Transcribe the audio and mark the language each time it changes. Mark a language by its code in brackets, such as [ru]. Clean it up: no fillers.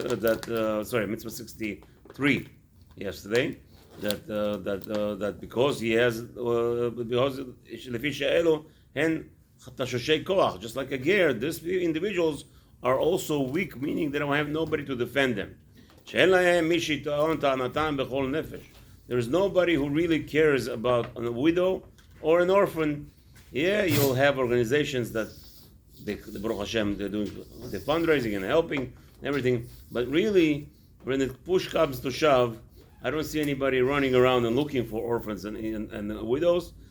[en] Mitzvah 63 yesterday. That because he has because [he] לפי שאלו הן תשושי כוח, [en] just like a ger, these individuals are also weak, meaning they don't have nobody to defend them. [he] שאין להם מי שיטעון טענתם בכל נפש. [en] There is nobody who really cares about a widow or an orphan. Yeah, you'll have organizations that the Baruch Hashem, they're doing the fundraising and helping and everything, but really when the push comes to shove, I don't see anybody running around and looking for orphans and widows.